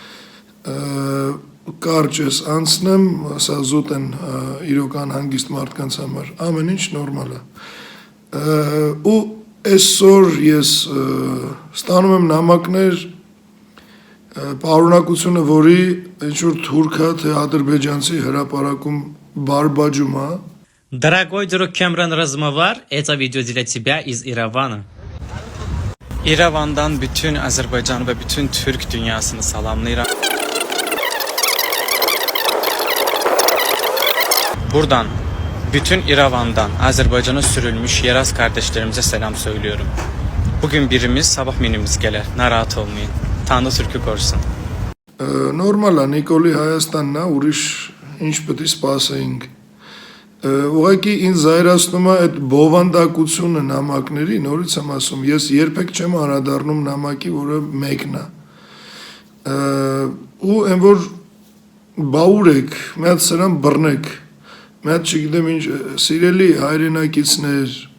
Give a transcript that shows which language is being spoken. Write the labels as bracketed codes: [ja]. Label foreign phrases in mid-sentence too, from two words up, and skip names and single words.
[hy] Կարճ ես անցնեմ, սա զուտ են իրոք անհանգիստ մարդկանց համար, ամեն ինչ նորմալ է։ Ու այսօր ես ստանում եմ նամակներ Պարունակությունը, որի ինչ-որ թուրքա, թե ադրբեջանցի հրապարակում բարբաջում է։ [ru] Дорогой друг Кэмерон Размовар, это видео для тебя из Иравана. [az] İrəvandan bütün Azərbaycan və bütün Türk dünyasını salamlayıram. Buradan bütün İrəvandan Azərbaycana sürülmüş Yeraz [tr] kardeşlerimize selam söylüyorum. [az] Bugün birimiz, sabah minimiz gələr. Narahat olmayın. [tr] Tanrı Türk'ü korusun. [hy] Նորմալ է, Նիկոլի Հայաստանն է, ուրիշ ինչ պետք է սպասեինք։ Ուղղակի ինձ զայրացնում է այդ բովանդակությունը նամակների, նորից եմ ասում, ես երբեք չեմ անդրադառնում նամակի, որը մեկն է։ Ու այն որ բաուր եք, մի հատ սրան բռնեք, մի հատ չգիտեմ ինչ, սիրելի հայրենակիցներ,